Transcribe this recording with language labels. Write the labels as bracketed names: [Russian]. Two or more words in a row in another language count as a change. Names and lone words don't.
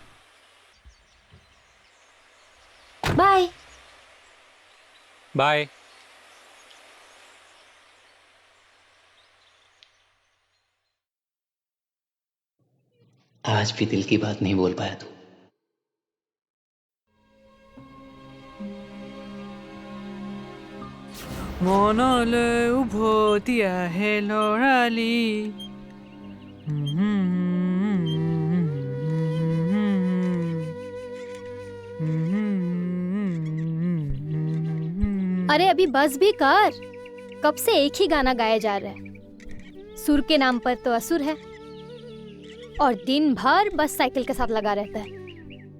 [Hindi] बाय बाय। आज भी दिल की बात नहीं बोल पाया तू। [Assamese] মনলৈ উভতি আহে লৰালি [Hindi] अरे अभी बस भी कर, कब से एक ही गाना गाया जा रहा है। सुर के नाम पर तो असुर है, और दिन भर बस साइकिल के साथ लगा रहता है।